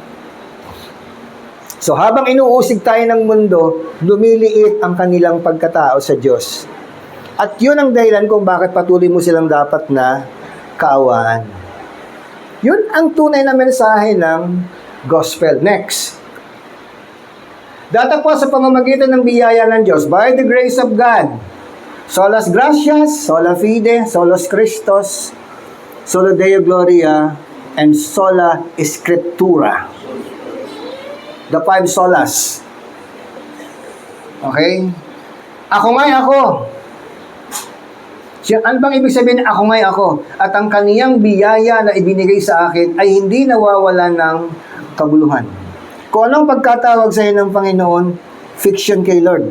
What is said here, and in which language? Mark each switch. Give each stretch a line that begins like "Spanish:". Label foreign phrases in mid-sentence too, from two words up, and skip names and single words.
Filipino: So habang inuusig tayo ng mundo, lumiliit ang kanilang pagkatao sa Diyos. At yun ang dahilan kung bakit patuloy mo silang dapat na kaawaan. Yun ang tunay na mensahe ng gospel. Next. Datapwat sa pamamagitan ng biyaya ng Diyos,
English: by the grace of God,
Latin: solas gratias, sola fide, solos Christos, sola Deo Gloria, and sola Scriptura.
English: The 5 solas. Okay?
Filipino: Ako nga'y ako. Ano bang ibig sabihin ako nga'y ako? At ang kaniyang biyaya na ibinigay sa akin ay hindi nawawala ng kabuluhan. Kung anong pagkatawag sa iyo ng Panginoon, fiction kay Lord.